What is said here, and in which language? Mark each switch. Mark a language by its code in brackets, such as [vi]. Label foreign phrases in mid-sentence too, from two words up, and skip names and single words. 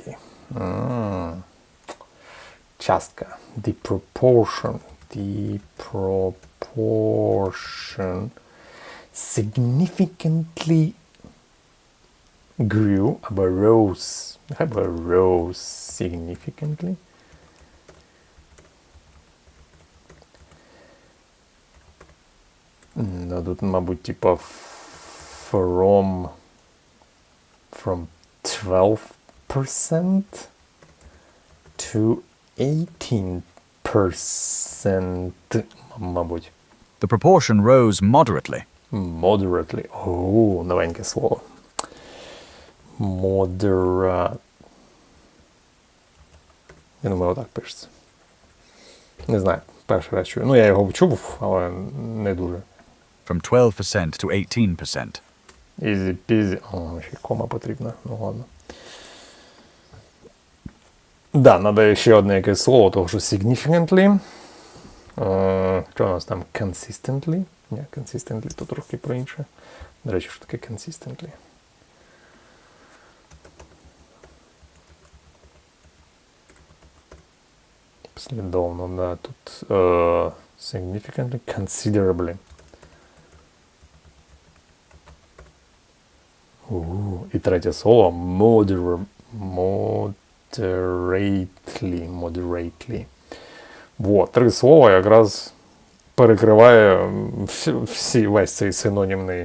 [uk] Частка. [en] The proportion significantly grew, [uk] або rose. Нехай буде [en] rose significantly. [uk] Ну, тут, мабуть, типа [en] from 12% to 18%, [uk] мабуть. [en] The proportion rose moderately. Moderately. [uk] О, новеньке слово. Moderate. Я думаю, отак пишеться. Не знаю, перший раз чую. Ну, я його чув, але не дуже. [en] From 12% to 18%. Easy peasy. [uk] О, ще кома потрібна. Ну, ладно. Да, треба ще одне якесь слово, того що significantly. Що у нас там? Consistently? Ні, consistently то трохи про інше. До речі, що таке consistently? Послідовно, да. Тут [en] significantly, considerably. [uk] І третє слово moderately. Вот, три слова якраз перекриває весь цей синонімний.